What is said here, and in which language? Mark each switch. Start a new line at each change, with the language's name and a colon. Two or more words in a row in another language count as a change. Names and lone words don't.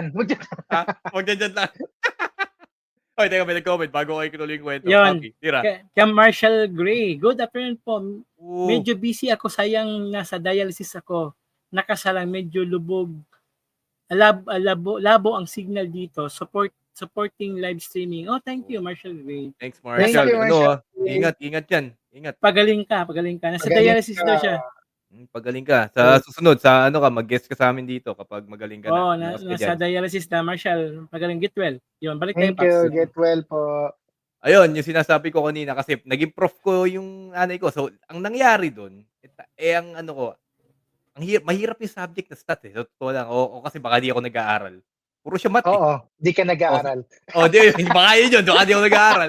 Filipino: Mag-chat lang. Oy, teka, may nag-comment bago ko ituloy yung kwento. Yun. Kaya Marshall Gray.
English: Good afternoon
Filipino: po. Medyo busy ako. Sayang nasa dialysis ako. Nakasalang medyo lubog. Labo ang signal dito.
English: Supporting live streaming. Oh, thank you, Marshall Gray. Thanks,
Filipino: Marshall. Ingat yan. Ingat. Pagaling ka. Nasa Pagaling dialysis ka. daw siya. Pagaling ka. Sa susunod, sa ano ka, mag-guest ka sa amin dito kapag magaling ka Oo, na. nasa dialysis na, Marshall. Pagaling,
English: get well.
Filipino: Yun, balik tayo,
English: Thank you.
Filipino: Paps.
English: Get well po.
Filipino: Ayun, yung sinasabi ko kanina kasi naging prof ko yung nanay ko. So, ang nangyari dun, ang ano ko, mahirap yung subject na stats eh. Sa totoo lang. O kasi baka di ako nag-aaral. Puro siya math eh. Oo, di ka nag-aaral. Di, baka yun yun. Baka di ako nag-aaral.